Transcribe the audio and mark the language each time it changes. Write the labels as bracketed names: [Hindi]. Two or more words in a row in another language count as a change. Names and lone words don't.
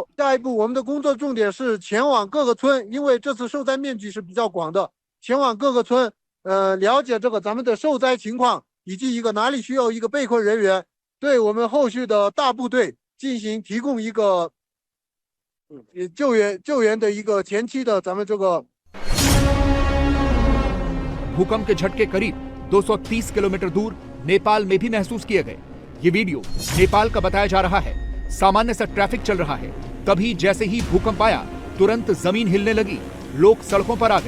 [Chinese] 下一步我们的工作重点是前往各个村，因为这次受灾面积是比较广的，前往各个村，了解这个咱们的受灾情况，以及一个哪里需要一个被困人员，对我们后续的大部队进行提供一个救援的一个前期的咱们这个。 [Hindi] भूकंप के झटके करीब 230 किलोमीटर दूर नेपाल में भी महसूस किए गए। ये वीडियो नेपाल का बताया जा रहा है। सामान्य सा ट्रैफिक चल रहा है, तभी जैसे ही भूकंप आया तुरंत जमीन हिलने लगी। लोग सड़कों पर आ गए।